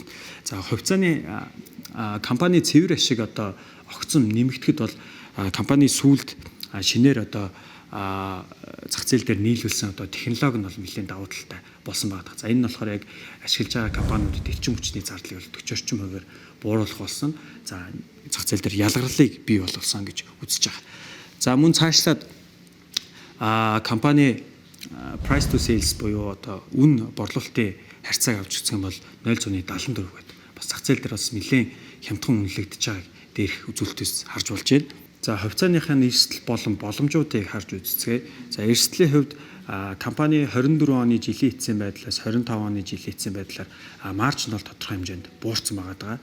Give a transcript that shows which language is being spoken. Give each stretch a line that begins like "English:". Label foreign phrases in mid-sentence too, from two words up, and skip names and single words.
Mongolian: За хувьцааны компани цэвэр ашиг одоо огцом нэмэгдэхэд бол компани сүүлд шинээр одоо зах зээл дээр нийлүүлсэн одоо технологи нь бол нэлээд давуу талтай болсон байгаа. За энэ нь болохоор яг ашиглаж байгаа компаниудад элчин хүчний зардлыг бол 40 орчим хувиар бууруулах болсон. За зах зээл дээр ялгарлыг бий болгосон гэж үзэж байгаа. За мөн цаашлаад компани
English: price to sales
Mongolian: буюу одоо үн борлуулалтын харьцааг авч үзэх юм бол 0.74 гэдэг. Бас зах зээл дээр бас нэлээд хямдхан үнэлэгдэж байгааг дээрх үзүүлэлтээс харж болж байна. За хувьцааныхаа эрсдэл болон боломжуудыг харж үзцгээе. За эрсдлийн хувьд компани 24 оны жилийн эцсийн байдлаас 25 оны жилийн эцсийн байдлаар маржин бол тодорхой хэмжээнд буурсан байгаа.